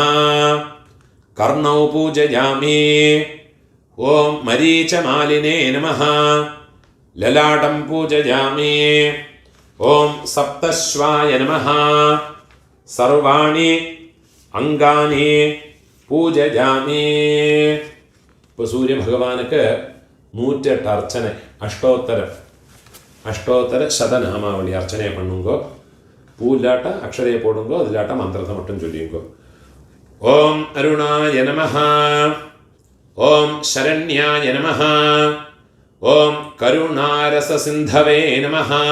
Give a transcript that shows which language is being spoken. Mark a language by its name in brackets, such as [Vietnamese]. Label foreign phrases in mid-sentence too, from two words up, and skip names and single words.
[Sanskrit] कर्णौ पूजयामि। ॐ मरीचमालिने नमः। ललाटं पूजयामि। ॐ सप्तश्वाय नमः। सर्वाणि अङ्गानि पूजयामि. [Malayalam] ഇപ്പോൾ സൂര്യഭഗവാനുക്ക് 108 അർച്ചന [Tamil] அஷ்டோத்தர சதநாமாவளி அர்ச்சனை பண்ணுங்கோ. பூ இல்லாட்ட அக்ஷரையை போடுங்கோ, அது இல்லாட்ட மந்திரத்தை மட்டும் சொல்லிங்கோ. [Sanskrit] ॐ अरुणाय नमः। ॐ शरण्याय नमः. ॐ करुणारस सिन्धवे नमः.